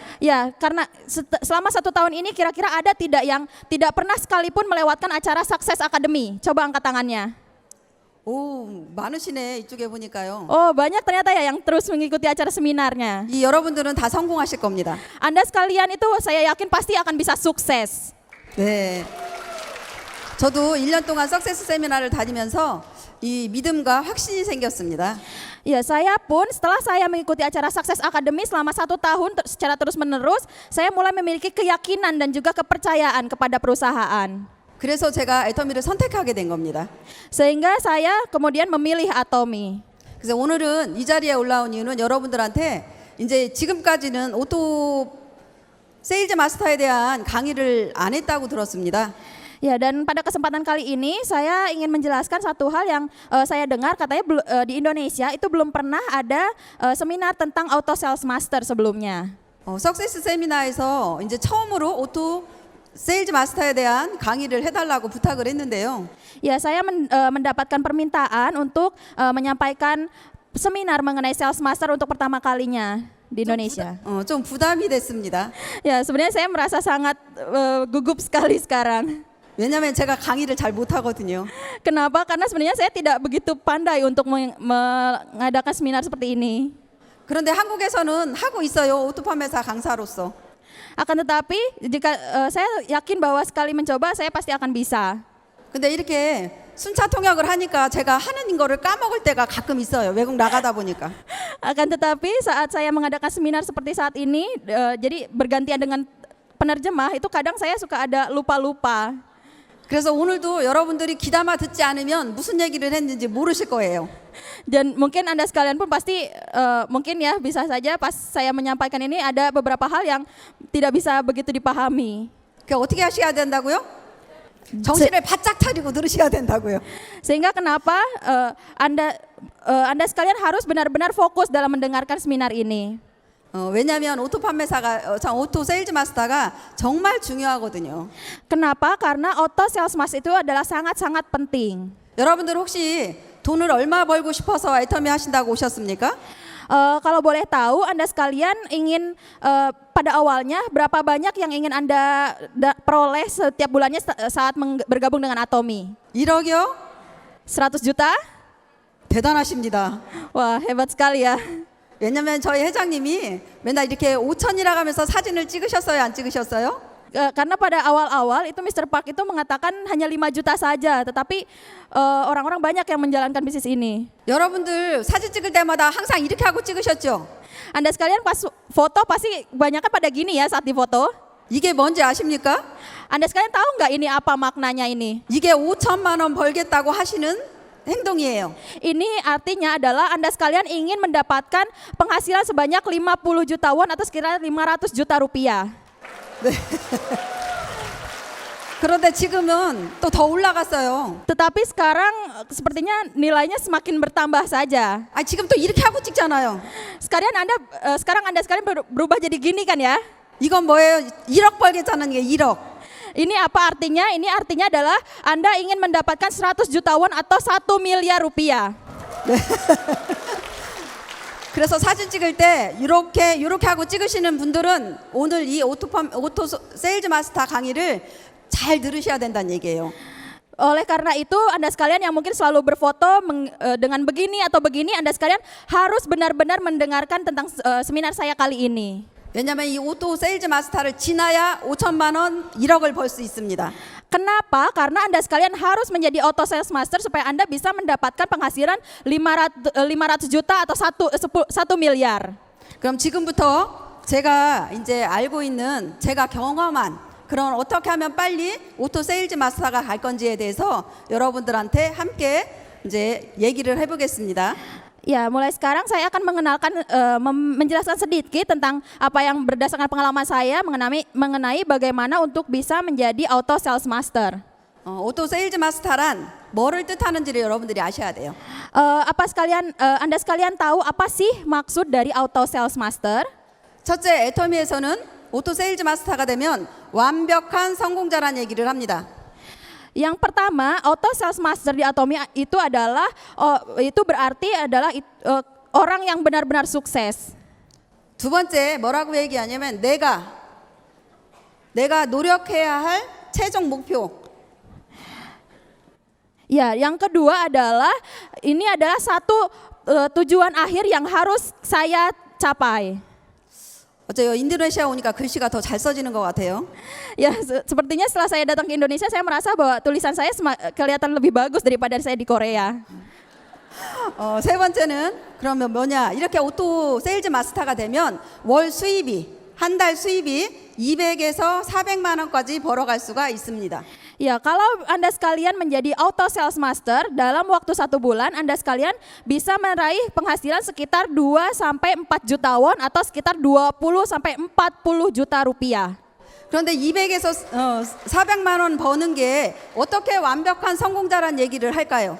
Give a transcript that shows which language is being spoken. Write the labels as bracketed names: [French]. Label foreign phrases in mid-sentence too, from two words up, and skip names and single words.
[Indonesian] Ya, karena selama 1 tahun ini kira-kira ada tidak yang tidak pernah sekalipun melewatkan acara Success Academy? Coba angkat tangannya. [Korean] 오, 많으시네 이쪽에 보니까요. [Indonesian] Oh, banyak ternyata ya yang terus mengikuti acara seminarnya. [Korean] 이 여러분들은 다 성공하실 겁니다. [Indonesian] Anda sekalian itu saya yakin pasti akan bisa sukses. [Korean] 네. 저도 1년 동안 석세스 세미나를 다니면서 이 믿음과 확신이 생겼습니다. [Indonesian] Ya, saya pun setelah saya mengikuti acara Success Academy selama 1 tahun secara terus-menerus, saya mulai memiliki keyakinan dan juga kepercayaan kepada perusahaan. [Korean] 그래서 제가 애터미를 선택하게 된 겁니다. [Indonesian] Sehingga saya kemudian memilih Atomi. [Korean] 그래서 오늘은 이 자리에 올라온 이유는 여러분들한테 이제 지금까지는 오토 세일즈 마스터에 대한 강의를 안 했다고 들었습니다. [Indonesian] Ya, dan pada kesempatan kali ini saya ingin menjelaskan satu hal yang saya dengar katanya di Indonesia itu belum pernah ada seminar tentang Auto Sales Master sebelumnya. [Korean] 석세스 세미나에서 이제 처음으로 오토 세일즈 마스터에 대한 강의를 해달라고 부탁을 했는데요. [Indonesian] Ya, saya mendapatkan permintaan untuk menyampaikan seminar mengenai Sales Master untuk pertama kalinya di Indonesia. [Korean] 좀 부담이 됐습니다. [Indonesian] Ya, sebenarnya saya merasa sangat gugup sekali sekarang. [Korean] 왜냐하면 제가 강의를 잘 못하거든요. [Indonesian] Kenapa? Karena sebenarnya saya tidak begitu pandai untuk mengadakan seminar seperti ini. [Korean] 그런데 한국에서는 하고 있어요. 오토판매사 강사로서. [Indonesian] Akan tetapi jika saya yakin bahwa sekali mencoba saya pasti akan bisa. [Korean] 근데 이렇게 순차 통역을 하니까 제가 하는 거를 까먹을 때가 가끔 있어요. 외국 나가다 보니까. [Indonesian] Akan tetapi saat saya mengadakan seminar seperti saat ini, jadi bergantian dengan penerjemah itu kadang saya suka ada lupa-lupa. [Korean] 그래서 오늘도 여러분들이 귀담아 듣지 않으면 무슨 얘기를 했는지 모르실 거예요. [Indonesian] Dan mungkin Anda sekalian pun pasti mungkin ya bisa saja pas saya menyampaikan ini ada beberapa hal yang tidak bisa begitu dipahami. [Korean] 어떻게 하셔야 된다고요? 정신을 바짝 차리고 들으셔야 된다고요. [Indonesian] Sehingga kenapa Anda sekalian harus benar-benar fokus dalam mendengarkan seminar ini. [Korean] 왜냐하면 오토 세일즈 마스터가 정말 중요하거든요. [Indonesian] Kenapa? Karena auto sales master itu adalah sangat-sangat penting. [Korean] 여러분들 혹시 돈을 얼마 벌고 싶어서 애터미 하신다고 오셨습니까? [Indonesian] Kalau boleh tahu, Anda sekalian ingin pada awalnya berapa banyak yang ingin Anda peroleh setiap bulannya saat bergabung dengan Atomi? [Korean] 1억이요? [Indonesian] 100 juta? [Korean] 대단하십니다. [Indonesian] Wah, hebat sekali ya. [Korean] 왜냐면 저희 회장님이 맨날 이렇게 5천이라고 하면서 사진을 찍으셨어요? 안 찍으셨어요? [Indonesian] Karena pada awal-awal itu Mr. Park itu mengatakan hanya 5 juta saja, tetapi orang-orang banyak yang menjalankan bisnis ini. [Korean] 여러분들 사진 찍을 때마다 항상 이렇게 하고 찍으셨죠? [Indonesian] Anda sekalian pas foto pasti kebanyakan pada gini ya saat difoto. [Korean] 이게 뭔지 아십니까? [Indonesian] Anda sekalian tahu nggak ini apa maknanya ini? [Korean] 이게 5천만 원 벌겠다고 하시는 행동이에요. [Indonesian] Ini artinya adalah Anda sekalian ingin mendapatkan penghasilan sebanyak 50 juta won atau sekitar 500 juta rupiah. [Korean] 그런데 지금은 또 더 올라갔어요. [Indonesian] Tetapi sekarang sepertinya nilainya semakin bertambah saja. [Korean] 아, 지금 또 이렇게 하고 찍잖아요. [Indonesian] Sekarang Anda sekalian berubah jadi gini kan ya? [Korean] 이건 뭐예요? 1억 벌겠다는 게 1억. [Indonesian] Ini apa artinya? Ini artinya adalah Anda ingin mendapatkan 100 juta won atau 1 miliar rupiah. [Korean] 그래서 사진 찍을 때 이렇게 하고 찍으시는 분들은 오늘 이 오토 세일즈 마스터 강의를 잘 들으셔야 된다는 얘기예요. [Indonesian] Oleh karena itu Anda sekalian yang mungkin selalu berfoto dengan begini atau begini, Anda sekalian harus benar-benar mendengarkan tentang seminar saya kali ini. [Korean] 왜냐하면 이 오토 세일즈 마스터를 지나야 5천만 원, 1억을 벌 수 있습니다. [Indonesian] Kenapa? Karena Anda sekalian harus menjadi auto sales master supaya Anda bisa mendapatkan penghasilan 500 juta atau 1 miliar. [Korean] 그럼 지금부터 제가 이제 알고 있는 제가 경험한 그런 어떻게 하면 빨리 오토 세일즈 마스터가 갈 건지에 대해서 여러분들한테 함께 이제 얘기를 해보겠습니다. [Indonesian] Ya, mulai sekarang saya akan menjelaskan sedikit tentang apa yang berdasarkan pengalaman saya mengenai bagaimana untuk bisa menjadi auto sales master. [Korean] 오토 세일즈 마스터란 뭐를 뜻하는지를 여러분들이 아셔야 돼요. [Indonesian] Anda sekalian tahu apa sih maksud dari auto sales master? [Korean] 첫째, 애터미에서는 오토 세일즈 마스터가 되면 완벽한 성공자란 얘기를 합니다. [Indonesian] Yang pertama, auto sales master di Atomy itu adalah itu berarti adalah orang yang benar-benar sukses. [Korean] 두 번째, 뭐라고 얘기하냐면 내가 노력해야 할 최종 목표. [Indonesian] Ya, yang kedua adalah ini adalah satu tujuan akhir yang harus saya capai. [Korean] 어째요? 인도네시아 오니까 글씨가 더 잘 써지는 것 같아요. [Indonesian] Ya, sepertinya setelah saya datang ke Indonesia, saya merasa bahwa tulisan saya kelihatan lebih bagus daripada saya di Korea. [Korean] 세 번째는 그러면 뭐냐? 이렇게 오토 세일즈 마스터가 되면 한 달 수입이 200에서 400만 원까지 벌어갈 수가 있습니다. [Indonesian] Ya, kalau Anda sekalian menjadi auto sales master, dalam waktu 1 bulan Anda sekalian bisa meraih penghasilan sekitar 2 sampai 4 juta won atau sekitar 20 sampai 40 juta rupiah. [Korean] 그런데 200에서 400만 원 버는 게 어떻게 완벽한 성공자란 얘기를 할까요?